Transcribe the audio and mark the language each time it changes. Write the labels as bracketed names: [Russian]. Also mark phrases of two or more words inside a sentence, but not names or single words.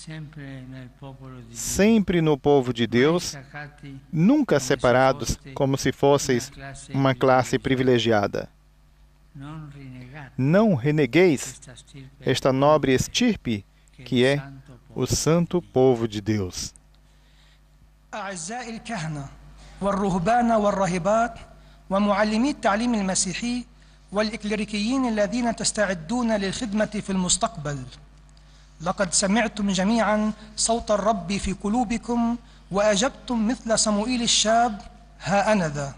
[Portuguese] Sempre no povo de Deus, nunca separados como se fosseis uma classe privilegiada. Não renegueis esta nobre estirpe que é o santo povo de Deus. [Arabic] والرهبان والراهبات ومعلمي التعليم المسيحي والإكليريكيين الذين تستعدون للخدمة في المستقبل، لقد سمعتم جميعا صوت الرب في قلوبكم وأجبتم مثل صموئيل الشاب: ها أنا ذا.